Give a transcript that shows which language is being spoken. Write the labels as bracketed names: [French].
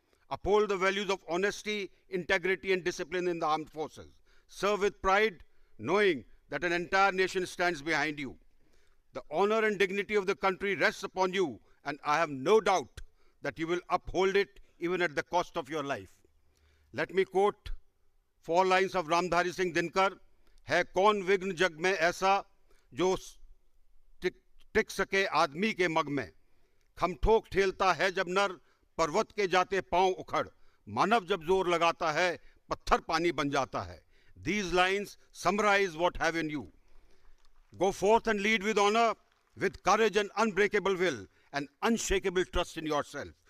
[English] Uphold the values of honesty, integrity, and discipline in the armed forces. Serve with pride, knowing that an entire nation stands behind you. The honor and dignity of the country rests upon you, and I have no doubt that you will uphold it even at the cost of your life. Let me quote 4 lines of Ramdhari Singh Dinkar. [Hindi] है कौन विघ्न जग में ऐसा जो टिक सके आदमी के मग में, खम ठोक ठेलता है जब नर पर्वत के जाते पांव उखड़, मानव जब जोर लगाता है पत्थर पानी बन जाता है. [English] These lines summarize what have in you. Go forth and lead with honor, with courage and unbreakable will, and unshakable trust in yourself.